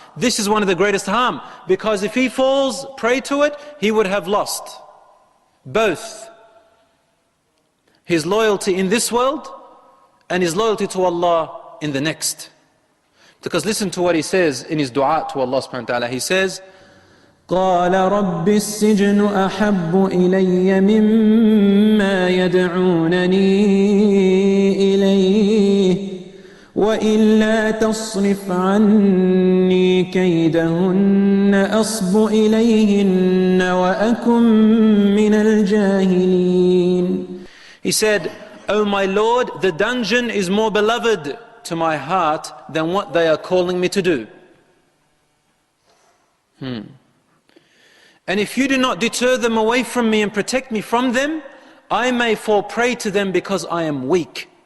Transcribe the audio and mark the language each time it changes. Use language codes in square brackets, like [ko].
[en] This is one of the greatest harm, because if he falls prey to it, he would have lost both his loyalty in this world and his loyalty to Allah in the next. Because listen to what he says in his dua to Allah subhanahu wa ta'ala. He says, [ar] قال رب السجن أحب إلي مما يدعونني إليه وإلا تصرف عني كيدهن أصب إليهن وأكن من الجاهلين. [en] He said, O my Lord, the dungeon is more beloved to my heart than what they are calling me to do. And if you do not deter them away from me and protect me from them, I may fall prey to them because I am weak.